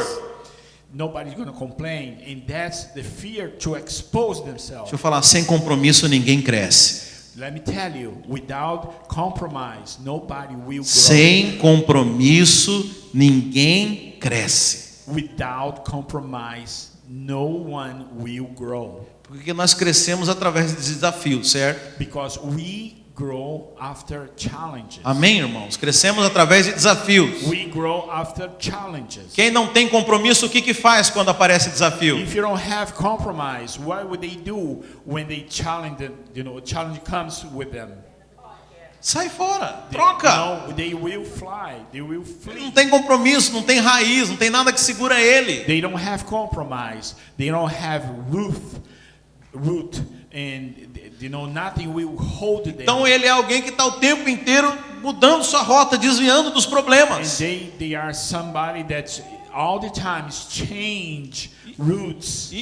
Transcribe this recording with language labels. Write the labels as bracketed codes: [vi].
[en] service, nobody's going to complain, and that's the fear to expose themselves. [pt] Deixa eu falar, sem compromisso ninguém cresce. [en] Let me tell you, without compromise, nobody will grow. [pt] Sem compromisso ninguém cresce. [en] Without compromise, no one will grow. [pt] Porque nós crescemos através de desafios, certo? [en] Because we grow after challenges. [pt] Amém, irmãos? Crescemos através de desafios. [en] We grow after challenges. [pt] Quem não tem compromisso, o que faz quando aparece desafio? [en] If you don't have compromise, what would they do when they challenge comes with them? [pt] Sai fora, troca. [en] No, they will fly. They will flee. [pt] Não tem compromisso, não tem raiz, não tem nada que segura ele. [en] They don't have compromise. They don't have root, and nothing will hold them. [pt] Então ele é alguém que está o tempo inteiro mudando sua rota, desviando dos [en] And [pt] problemas. [en] they are somebody that's all the time change roots,